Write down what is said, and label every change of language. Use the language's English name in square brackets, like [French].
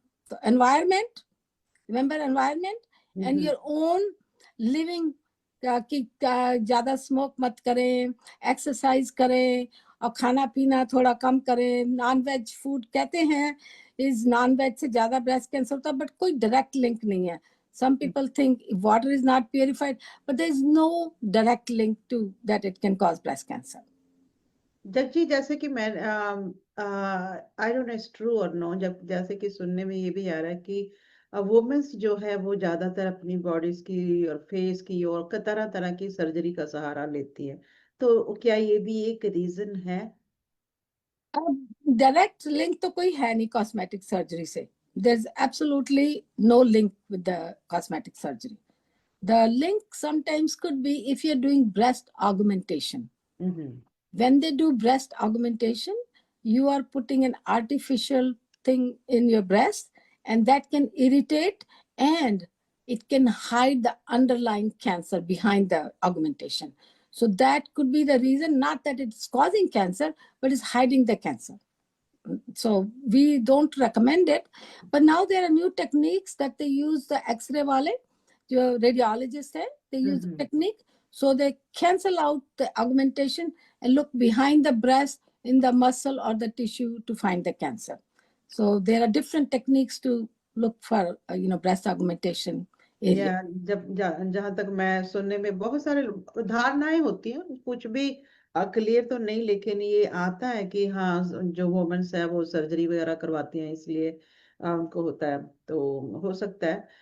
[English] So environment, remember environment, and your own living, [Hindi] कि ज्यादा smoke मत करें, एक्सरसाइज करें, और खाना पीना थोड़ा कम करें. नॉन वेज फूड कहते हैं इज नॉन वेज से ज्यादा ब्रेस्ट कैंसर होता है, बट कोई डायरेक्ट लिंक नहीं है. [English] some people think water is not purified, but there is no direct link to that it can cause breast cancer. [Hindi] जग्जी, जैसे कि मैं [English] I don't know it's true [Hindi] और नो, जब जैसे कि सुनने में ये भी आ रहा है कि वुमेन्स जो है वो ज्यादातर अपनी बॉडीज की और फेस की और तरह तरह की सर्जरी का सहारा लेती है, तो क्या ये भी एक रीजन है? डायरेक्ट लिंक तो कोई है नहीं कॉस्मेटिक सर्जरी से. [English] there's absolutely no link with the cosmetic surgery. The link sometimes could be if you're doing breast augmentation. When they do breast augmentation, you are putting an artificial thing in your breast, and that can irritate, and it can hide the underlying cancer behind the augmentation. So that could be the reason, not that it's causing cancer, but it's hiding the cancer. So we don't recommend it. But now there are new techniques that they use, the X-ray wale, जो radiologist है, they use the technique, so they cancel out the augmentation and look behind the breast in the muscle or the tissue to find the cancer. So there are different techniques to look for breast augmentation area. [Hindi] जहाँ तक मैं सुनने में बहुत सारे धारणाएं होती हैं, कुछ भी क्लियर तो नहीं, लेकिन ये आता है कि हाँ, जो वुमेन्स है वो सर्जरी वगैरह करवाती हैं इसलिए उनको होता है, तो हो सकता है.